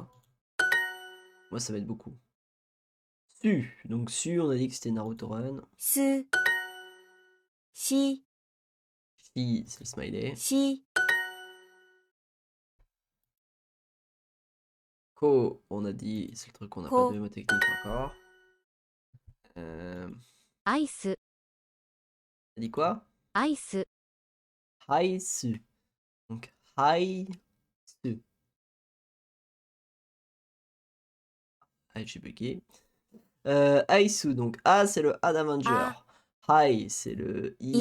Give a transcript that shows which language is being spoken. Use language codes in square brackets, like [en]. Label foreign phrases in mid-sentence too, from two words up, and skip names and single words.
[fr] moi. Moi, ça va être beaucoup. Su. Donc, Su, on a dit que c'était Naruto Run. [ja] す、し、 [fr] Shi, c'est le smiley. [ja] し、 [fr] Ko, on a dit, c'est le truc qu'on n'a pas Ko. de mémotechnique encore. Euh, [ja] アイス、 [fr] T'as dit quoi? [ja] アイス、 [fr] Haisu. Donc, Haisu. Ah, j'ai bugué. Aisu, donc A, c'est le A d'Avenger. Hai, c'est le I